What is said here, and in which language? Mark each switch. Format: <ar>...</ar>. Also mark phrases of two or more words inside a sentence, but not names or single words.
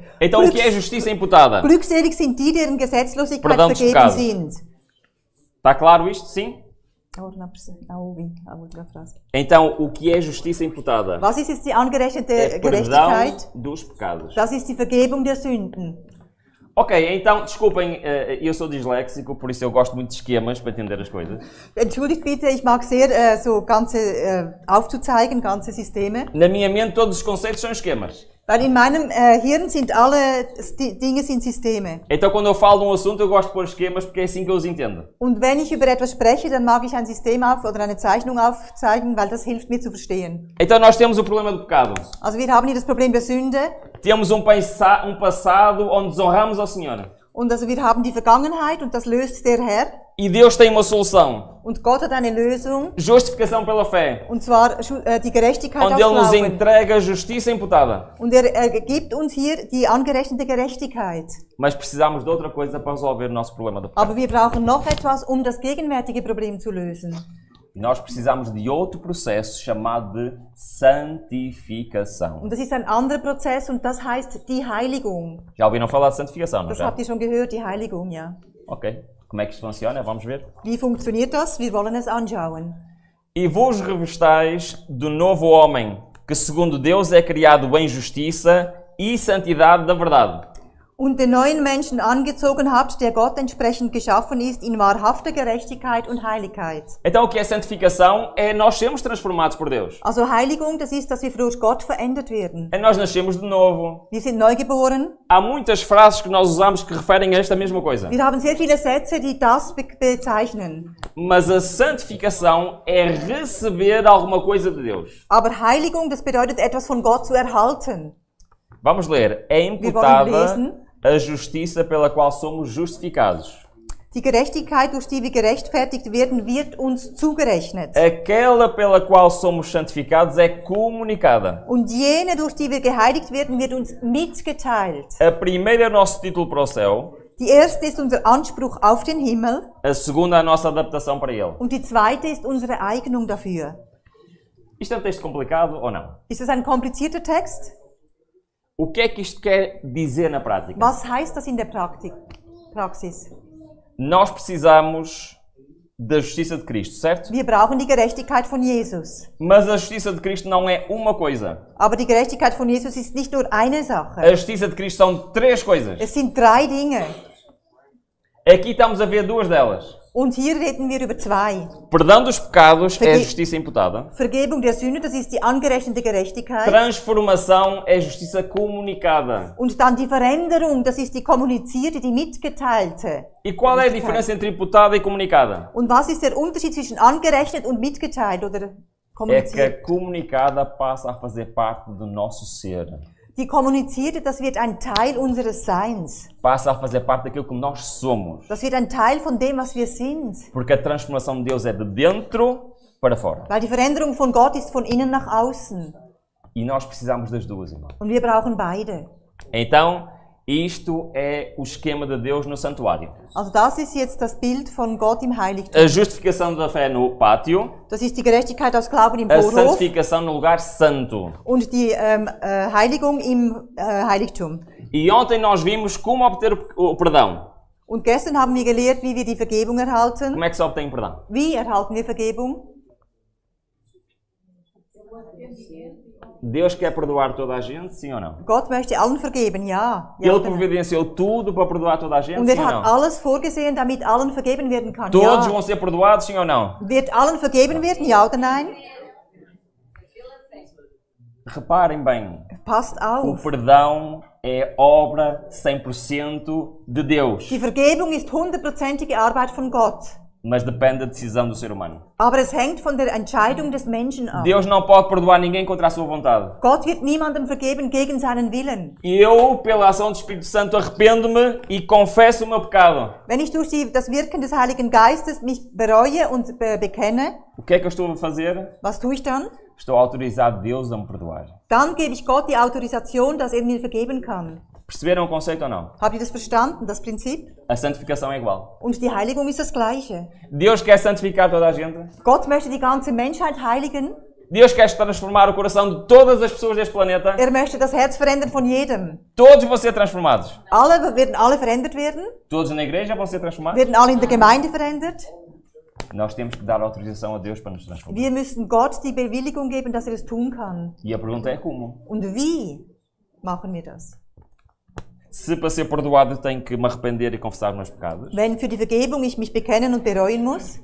<pt>Então, o que é justiça imputada?</pt> <de>Glückselig sind die, deren Gesetzlosigkeit</de> <pt>Perdão dos</pt> <de>vergeben</de> <pt>pecados.</pt> <de>sind.</de> <pt>Está claro isto? Sim? Então, o que é justiça imputada?</pt> <de>Was ist jetzt die angerechnete</de> <pt>É perdão</pt> <de>Gerechtigkeit?</de> <pt>dos pecados.</pt> <de>Das ist die Vergebung der Sünden.</de> <pt>Ok, então, desculpem, eu sou disléxico, por isso eu gosto muito de esquemas para entender as coisas.</pt> <de>Entschuldigt bitte, ich mag sehr so ganze aufzuzeigen, ganze Systeme.</de> <pt>Na minha mente, todos os conceitos são esquemas.</pt> <de>Weil in meinem Hirn sind alle Dinge sind Systeme.</de> <pt>Então, quando eu falo de um assunto, eu gosto de pôr esquemas porque é assim que eu os entendo.</pt> <de>Und wenn ich über etwas spreche, dann mag ich ein System oder eine Zeichnung aufzeigen, weil das hilft mir zu verstehen.</de> <pt>Então, nós temos o problema do pecado.</pt> <de>Also wir haben hier das Problem der Sünde.</de> <pt>Temos um passado onde desonramos ao Senhor.</pt> <de>Und also wir haben die Vergangenheit und das löst der Herr.</de> <pt>E Deus tem uma solução.</pt> <de>Und Gott hat eine Lösung.</de> <pt>Justificação pela fé.</pt> <de>Und zwar die Gerechtigkeit aus</de> <pt>Onde Ele nos</pt> <de>Glauben.</de> <pt>entrega justiça imputada.</pt> <de>Und er gibt uns hier die angerechnete Gerechtigkeit.</de> <pt>Mas precisamos de outra coisa para resolver o nosso problema do pecado.</pt> <de>Aber wir brauchen noch etwas, um das gegenwärtige Problem zu lösen.</de> <pt>Nós precisamos de outro processo chamado de santificação.</pt> <de>Und das ist ein anderer Prozess und das heißt die Heiligung.</de> <pt>Já ouviram falar de santificação, não</pt> <de>Das</de> <pt>já?</pt> <de>habt ihr schon gehört, die Heiligung, ja.</de> <pt>Ok. Como é que isto funciona? Vamos ver.</pt> <de>Wie funktioniert das? Wir wollen es anschauen.</de> <pt>E vos revestais do novo homem, que segundo Deus é criado em justiça e santidade da verdade.</pt> <de>Und den neuen Menschen angezogen habt, der Gott entsprechend geschaffen ist, in wahrhafter Gerechtigkeit und Heiligkeit.</de> <pt>Então, o que é santificação? É nós sermos transformados por Deus.</pt> <de>Also Heiligung, das ist, dass wir durch Gott verändert werden.</de> <pt>É nós nascemos de novo.</pt> <de>Wir sind neu geboren.</de> <pt>Há muitas frases que nós usamos que referem a esta mesma coisa.</pt> <de>Wir haben sehr viele Sätze, die das bezeichnen.</de> <pt>Mas a santificação é receber alguma coisa de Deus.</pt> <de>Aber Heiligung, das bedeutet etwas von Gott zu erhalten.</de> <pt>Vamos ler. É imputada a justiça pela qual somos justificados.</pt> <de>Die Gerechtigkeit, durch die wir gerechtfertigt werden, wird uns zugerechnet.</de> <pt>Aquela pela qual somos santificados é comunicada.</pt> <de>Und jene, durch die wir geheiligt werden, wird uns mitgeteilt.</de> <pt>A primeira é o nosso título para o céu.</pt> <de>Die erste ist unser Anspruch auf den Himmel.</de> <pt>A segunda é a nossa adaptação para ele.</pt> <de>Und die zweite ist unsere Eignung dafür.</de> <pt>Isto é um texto complicado ou não?</pt> <de>Ist das ein komplizierter Text?</de> <pt>O que é que isto quer dizer na prática?</pt> <de>Was heißt das in der Praxis?</de> <pt>Nós precisamos da justiça de Cristo, certo?</pt> <de>Wir brauchen die Gerechtigkeit von Jesus.</de> <pt>Mas a justiça de Cristo não é uma coisa.</pt> <de>Aber die Gerechtigkeit von Jesus ist nicht nur eine Sache.</de> <pt>A justiça de Cristo são três coisas.</pt> <de>Es sind drei Dinge.</de> <pt>Aqui estamos a ver duas delas.</pt> <de>Und hier reden wir über zwei.</de> <pt>Perdão dos pecados é a justiça imputada.</pt> <de>Vergebung der Sünde, das ist die angerechnete Gerechtigkeit.</de> <pt>Transformação é justiça comunicada.</pt> <de>Und dann die Veränderung, das ist die kommunizierte, die mitgeteilte.</de> <pt>E qual é a diferença entre imputada e comunicada?</pt> <de>Und was ist der Unterschied zwischen angerechnet und mitgeteilt oder</de> <pt>É que</pt> <de>kommuniziert?</de> <pt>a comunicada passa a fazer parte do nosso ser.</pt> <de>Die kommunizierte, das wird ein Teil unseres Seins.</de> <pt>Passa a fazer parte daquilo que nós somos.</pt> <de>Das wird ein Teil von dem, was wir sind.</de> <pt>Porque a transformação de Deus é de dentro para fora.</pt> <de>Weil die Veränderung von Gott ist von innen nach außen.</de> <pt>E nós precisamos das duas, irmão.</pt> <de>Und wir brauchen beide.</de> <pt>Então, isto é o esquema de Deus no santuário.</pt> <de>Also das ist jetzt das Bild von Gott im Heiligtum.</de> <pt>A justificação da fé no pátio.</pt> <de>Das ist die Gerechtigkeit aus Glauben im</de> <pt>A</pt> <de>Vorhof.</de> <pt>santificação no lugar santo.</pt> <de>Und die Heiligung im Heiligtum.</de> <pt>E ontem nós vimos como obter o perdão.</pt> <de>Und gestern haben wir gelehrt, wie wir die Vergebung erhalten.</de> <pt>Como é que se obtém perdão?</pt> <de>Wie erhalten wir Vergebung?</de> <pt>Deus quer perdoar toda a gente, sim ou não?</pt> <de>Gott möchte allen vergeben, ja. Ja</de> <pt>Ele</pt> <de>oder nein?</de> <pt>providenciou tudo para perdoar toda a gente,</pt> <de>Und</de> <pt>sim</pt> <de>er</de> <pt>ou</pt> <de>hat</de> <pt>não?</pt> <de>alles vorgesehen, damit allen vergeben werden kann.</de> <pt>Todos</pt> <de>Ja.</de> <pt>vão ser perdoados, sim ou não?</pt> <de>Wird allen vergeben werden, ja oder nein?</de> <pt>Reparem bem,</pt> <de>Passt</de> <pt>o</pt> <de>auf.</de> <pt>perdão é obra 100% de Deus,</pt> <de>Die Vergebung ist 100%ige Arbeit von Gott.</de> <pt>mas depende da decisão do ser humano.</pt> <de>Aber es hängt von der Entscheidung des Menschen ab.</de> <pt>Deus não pode perdoar ninguém contra a sua vontade.</pt> <de>Gott wird niemandem vergeben gegen seinen Willen.</de> <pt>Eu, pela ação do Espírito Santo, arrependo-me e confesso o meu pecado.</pt> <de>Wenn ich durch das Wirken des Heiligen Geistes mich bereue und bekenne,</de> <pt>O que é que eu estou a fazer?</pt> <de>was tue ich dann?</de> <pt>Estou a autorizar Deus a me perdoar.</pt> <de>Dann gebe ich Gott die Autorisation, dass er mir vergeben kann.</de> <pt>Perceberam o conceito ou não?</pt> <de>Habt ihr das verstanden, das Prinzip?</de> <pt>A santificação é igual.</pt> <de>Und die Heiligung ist das Gleiche.</de> <pt>Deus quer santificar toda a gente.</pt> <de>Gott möchte die ganze Menschheit heiligen.</de> <pt>Deus quer transformar o coração de todas as pessoas deste planeta.</pt> <de>Er möchte das Herz verändern von jedem.</de> <pt>Todos vão ser transformados.</pt> <de>Werden alle verändert werden?</de> <pt>Todos na igreja vão ser transformados.</pt> <de>Werden alle in der Gemeinde verändert?</de> <pt>Nós temos que dar autorização a Deus para nos transformar.</pt> <de>Wir müssen Gott die Bewilligung geben, dass er es tun kann.</de> <pt>E a pergunta é como?</pt> <de>Und wie machen wir das?</de> <pt>Se para ser perdoado tenho que me arrepender e confessar os meus pecados,</pt> <de>Wenn für die Vergebung ich mich bekennen und bereuen muss,</de>